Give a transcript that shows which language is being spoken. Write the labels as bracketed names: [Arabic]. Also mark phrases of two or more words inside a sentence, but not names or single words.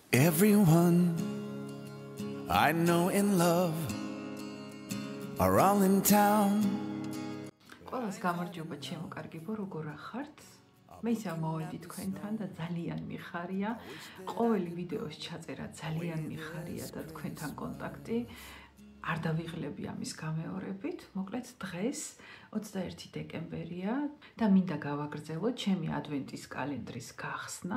[English] Everyone I know in love are all in town. [Georgian] ყველას გამარჯობა ჩემო კარგებო, როგორ ახართ? მე ისევ მოვედი თქვენთან და ძალიან მიხარია. ყოველი ვიდეოს ჩაწერა ძალიან მიხარია და თქვენთან კონტაქტი არ დავიღლები ამის გამეორებით. მოკლედ დღეს 21 დეკემბერია და მინდა გავაგრძელოთ ჩემი ადვენტის კალენდრის გახსნა.